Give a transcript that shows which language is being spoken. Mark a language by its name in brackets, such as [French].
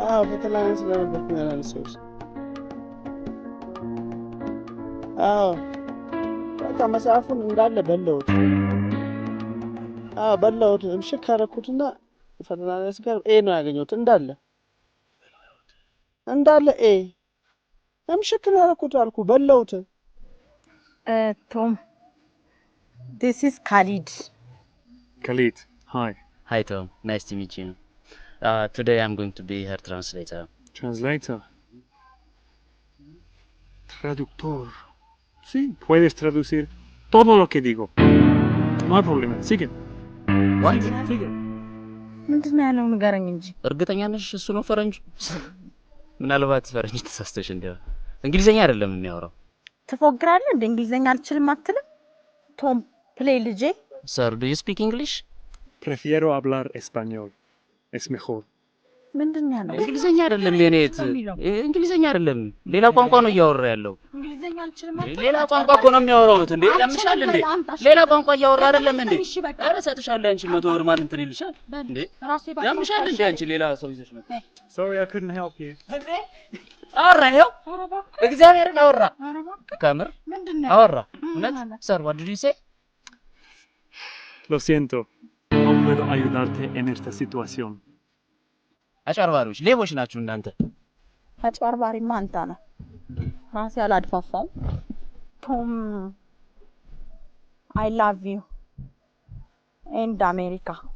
[Amharic] በተላን ስለነበርኩ ነው ያላነሳሁት። በቃ መጽሐፉን እንዳለ በለውት። በለውት እምሽክ ካረኩትና ፈተና ላይ ስገር ኤ ነው ያገኘሁት። እንዳለ ኤ እምሽክ ነው ያረኩት አልኩ። በለውት። [English] ቶም this is Khalid. Khalid, hi. Hi Tom, nice to meet you. Today I'm going to be her translator. Translator. [Spanish] Traductor. Sí, puedes traducir todo lo que digo. No hay problema. Sigue. [English] What? [Spanish] Sigue. [Amharic] ምንድን ነው ያለው ንገረኝ እንጂ። እርግጠኛ ነሽ እሱ ነው ፈረንጅ? ምናልባት ፈረንጅ ተሳስተሽ እንደው እንግሊዘኛ አይደለም የሚያወራው። ትፎግራለህ እንደ እንግሊዘኛ አልችልም አትልም? ቶም ፕሌይ ልጄ። [English] Sir, do you speak English? [Spanish] Prefiero hablar español. Es mejor. [Amharic] ምንድን ነው ያለው? እንግሊዘኛ አይደለም የኔት። እንግሊዘኛ አይደለም ሌላ ቋንቋ ነው እያወራ ያለው። እንግሊዘኛ አልችልም አትልም? ሌላ ቋንቋ እኮ ነው የሚያወራው። እንዴ ያምሻል እንዴ? ሌላ ቋንቋ እያወራ አይደለም እንዴ? ኧረ እሰጥሻለሁ አንቺ 100 ብር ማን እንትን ይልሻል እንዴ? ያምሻል እንዴ አንቺ ሌላ ሰው ይዘሽ መጣ። [English] Sorry, I couldn't help you. [Amharic] እንዴ አወራ ይኸው እግዚአብሔርን አወራ። ከምር አወራ እውነት። [English] Sir, what did you say? [Spanish] Lo siento. No puedo ayudarte en esta situación. [Amharic] አጭበርባሪዎች ሌቦች ናችሁ እናንተ። አጭበርባሪማ አንተ ነህ። ራሴ አላድፋፋም። ቶም [English] I love you and America.